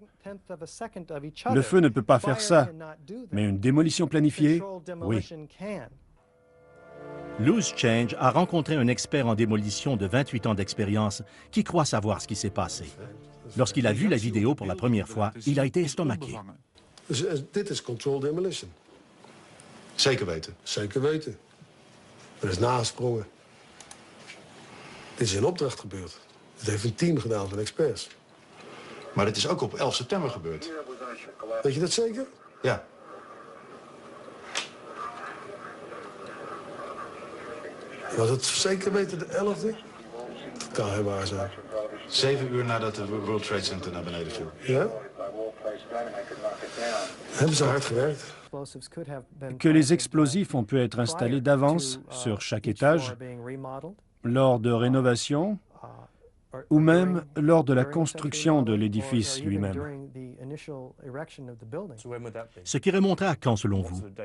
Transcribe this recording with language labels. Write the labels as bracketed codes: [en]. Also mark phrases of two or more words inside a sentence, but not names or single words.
[fr] Le feu ne peut pas faire ça, mais une démolition planifiée, oui. Loose Change a rencontré un expert en démolition de 28 ans d'expérience qui croit savoir ce qui s'est passé. Lorsqu'il a vu la vidéo pour la première fois, il a été estomaqué. [nl] Dit is [en] controlled demolition. [nl] Zeker weten. Zeker weten. Er is nagesprongen. Dit is in opdracht gebeurd. Dit heeft een team gedaan van experts. Maar dit is ook op 11 september gebeurd. Weet je dat zeker? Ja. Was het zeker weten de 11e? Dat kan heel waar zijn. 7 uur nadat de World Trade Center naar beneden viel. Ja? Hebben ze hard gewerkt? [fr] Que les explosifs ont pu être installés d'avance sur chaque étage, lors de rénovations, ou même lors de la construction de l'édifice lui-même. Ce qui remonterait à quand, selon vous?